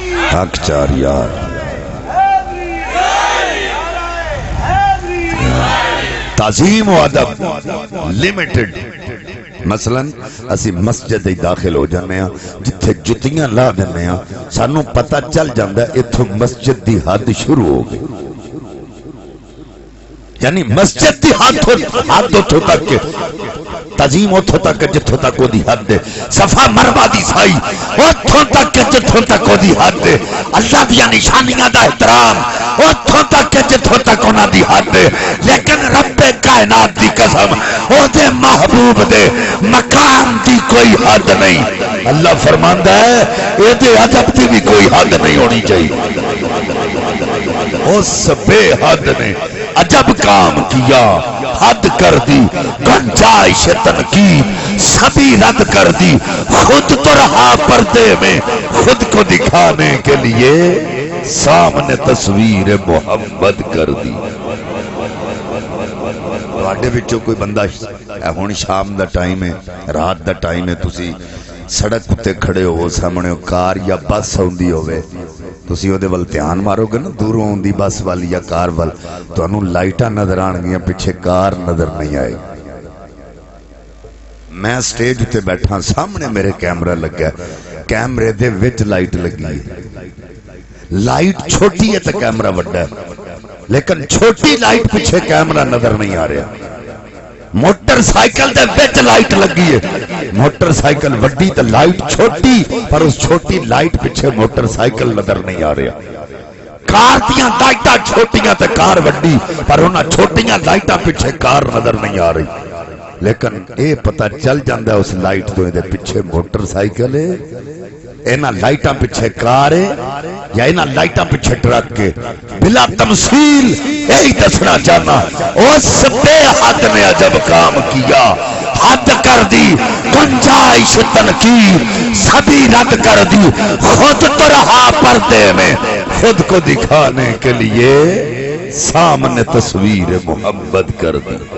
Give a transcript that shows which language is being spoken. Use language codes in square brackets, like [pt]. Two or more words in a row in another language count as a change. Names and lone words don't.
[pa] حق چار یار تعظیم و ادب لمیٹڈ مثلا اسی مسجد ہی داخل ہو جانے ہیں جتھے جتیاں لا دینے ہیں سانوں پتہ چل جاندہ ہے اتھو مسجد دی حد شروع ہو گئی یعنی مسجد دی حد اتھو تک کے تعظیم اتھو تک جتھو تک وہ دی حد دے صفا مروا دی سائی اتھو تک جتھو تک وہ دی حد دے اللہ دیا نشانیاں دا احترام اتھو تک جتھو تک انہاں دی حد دے لیکن رب کائنات دی قسم او دے محبوب دے مقام دی کوئی حد نہیں اللہ فرماندہ ہے اے دے ادب دی بھی کوئی حد نہیں ہونی چاہیے [ur] اس بے حد نے عجب کام کیا حد کر دی گنجائش تنقید سبھی رد کر دی خود تو رہا پردے میں خود کو دکھانے کے لیے سامنے تصویر محمد کر دی [pa] آڈے بچوں کوئی بندہ ہونی شام دا ٹائم ہے رات دا ٹائم ہے تسی سڑک کتے کھڑے ہو سامنے کار یا بس ہوندی ہوئے تسی او دے ول دھیان مارو گے نا دوروں ہوندی بس والی یا کار وال تو انہوں لائٹاں نظر آن گیا پیچھے کار نظر نہیں آئے میں سٹیج تے بیٹھا سامنے میرے کیمرہ لگ گیا کیمرے دے وچ لائٹ لگی ہے لائٹ چھوٹی ہے تو کیمرہ بڑا ہے لیکن چھوٹی لائٹ پیچھے کیمرہ نظر نہیں آ رہا موٹر سائیکل دے وچ لائٹ لگی ہے موٹر سائیکل وڈی تے لائٹ چھوٹی پر اس چھوٹی لائٹ پیچھے موٹر سائیکل نظر نہیں آ رہا کار دیاں لائٹاں چھوٹیاں تے کار وڈی پر انہاں چھوٹیاں لائٹاں پیچھے کار نظر نہیں آ رہی لیکن اے پتہ چل جاندہ اس لائٹ تو دے پیچھے موٹر سائیکل ہے اینا لائٹاں پیچھے کار ہے یا اینا لائٹاں پیچھے ٹرک کے بلا تمثیل یہی دسنا چاہنا [ur] اس بے حد نے عجب کام کیا حد کر دی گنجائش تنقید سبھی رد کر دی خود تو رہا پردے میں خود کو دکھانے کے لیے سامنے تصویر محمد کر دی